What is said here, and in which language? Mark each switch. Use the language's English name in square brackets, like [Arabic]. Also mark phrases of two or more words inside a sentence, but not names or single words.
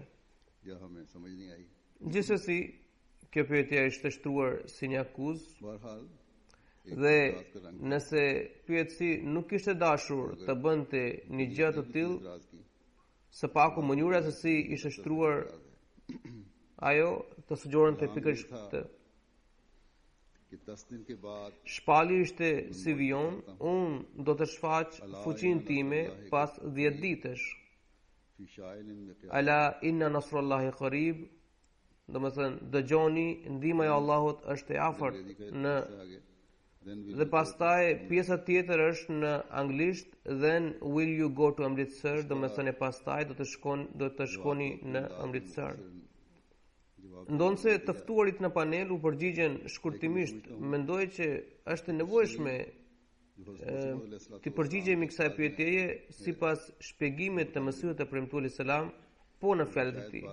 [Albanian] Gjithsesi, kjo pyetje ishte shtruar si një akuzë dhe nëse pyetësi nuk kishte dashur të bënte një gjë të tillë, së paku mënyra se si ishte shtruar ajo të sugjeronte pikërisht këtë. Shpalli ishte si vijon, unë do të shfaq fuqinë time pas 10 ditësh. [Arabic] ألا إن نصر الله قريب, [Albanian] do të thënë dëgjoni, ndihma e Allahut është e afërt në. Dhe pastaj pjesa tjetër është në anglisht, [English] then will you go to Amritsar, [Albanian] do të thënë pastaj do të shkoni në Amritsar. Ndonse të ftuarit në panel u përgjigjen shkurtimisht, mendoj që është e nevojshme të përgjigjemi kësaj pyetjeje sipas shpjegimit të Mesihut të premtuar [Arabic] عليه السلام, [Albanian] po në fjalët e tij.